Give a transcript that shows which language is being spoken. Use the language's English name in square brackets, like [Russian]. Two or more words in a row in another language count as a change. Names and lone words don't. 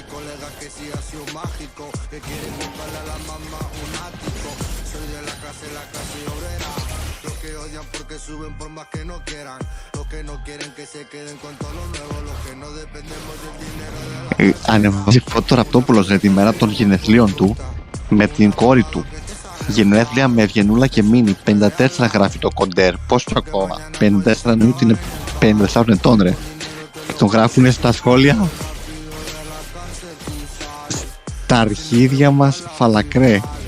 [Spanish] colega que sí ha sido mágico, que quieren comprarle a la mamá un ático, soy de la clase obrera, los que odian porque suben por más que no quieran, los que no quieren que se queden con todo lo nuevo, los que no dependemos del dinero de la... [Greek] Ανεβάζει φώτο Ραπτόπουλος για τη μέρα των γενεθλίων του με την κόρη του. Γενέθλια με Ευγενούλα και Μίνι. 54 γράφει το κοντέρ. Πόσο ακόμα? 54 εννοεί ότι είναι 54 ετών ρε. Τον γράφουνε στα σχόλια. Τα αρχίδια μας φαλακρέ.